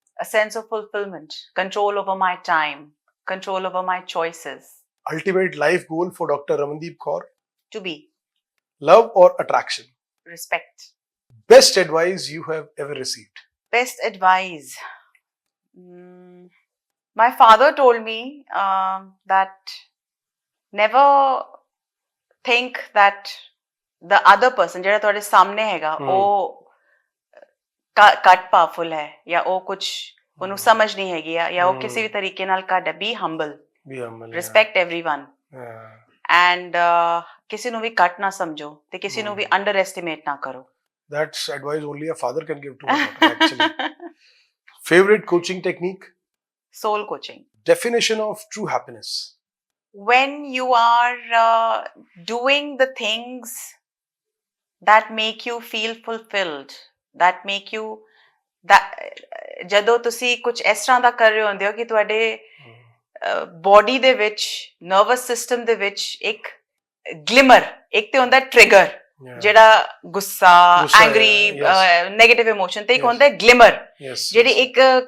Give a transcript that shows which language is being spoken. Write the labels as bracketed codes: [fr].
[en] a sense of fulfillment, control over my time, control over my choices. Ultimate life goal for Dr. Ramandeep Kaur? To be. Love or attraction? Respect. Best advice you have ever received? Best advice. My father told me that never think that the other person [pa] ਜਿਹੜਾ ਤੁਹਾਡੇ ਸਾਹਮਣੇ ਹੈਗਾ ਉਹ ਘੱਟ powerful ਹੈ ਜਾਂ ਉਹ ਕੁਝ ਉਹਨੂੰ ਸਮਝ ਨਹੀਂ ਹੈਗੀ ਜਾਂ ਉਹ ਕਿਸੇ ਵੀ ਤਰੀਕੇ ਨਾਲ ਘੱਟ ਹੈ. [en] Be humble. Respect everyone. [pa] And ਕਿਸੇ ਨੂੰ ਵੀ ਘੱਟ ਨਾ ਸਮਝੋ ਤੇ ਕਿਸੇ ਨੂੰ ਵੀ underestimate ਨਾ ਕਰੋ. [en] That's advice only a father can give to a daughter, actually. Favorite coaching technique? Soul coaching. Definition of true happiness? When you are doing the things that make you [pa] feel fulfilled, that make you ਜਦੋਂ ਤੁਸੀਂ ਕੁਝ ਇਸ ਤਰ੍ਹਾਂ ਦਾ ਕਰ ਰਹੇ ਹੁੰਦੇ ਹੋ ਕਿ ਤੁਹਾਡੇ ਬੋਡੀ ਦੇ ਵਿੱਚ ਨਰਵਸ ਸਿਸਟਮ ਦੇ ਵਿੱਚ ਇੱਕ ਗਲਿਮਰ, ਇੱਕ ਤੇ ਹੁੰਦਾ ਟ੍ਰਿਗਰ ਜਿਹੜਾ ਗੁੱਸਾ, ਐਂਗਰੀ, ਨੈਗੇਟਿਵ ਇਮੋਸ਼ਨ, ਤੇ ਇੱਕ ਹੁੰਦਾ ਗਲਿਮਰ ਜਿਹੜੀ ਇੱਕ